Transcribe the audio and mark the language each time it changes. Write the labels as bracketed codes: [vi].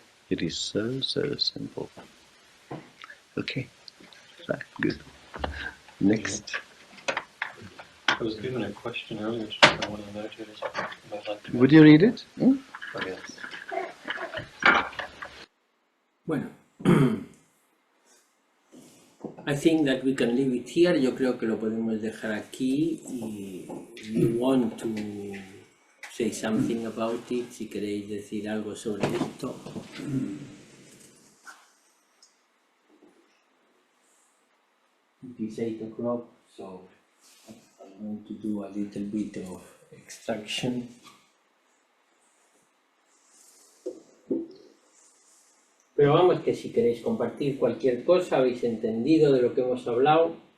[en] It is so simple. Okay, right, good. Next. I was given a question earlier, which I want to notate. I'd like to Would you read it? [es] Bueno, [en] I think that we can leave it here. [es] Yo creo que lo podemos dejar aquí y [en] you want to say something about it, [es] si queréis decir algo sobre esto. [en] it is 8 o'clock, so I'm going to do a little bit of extraction. [es] Pero vamos, que si queréis compartir cualquier cosa, habéis entendido de lo que hemos hablado.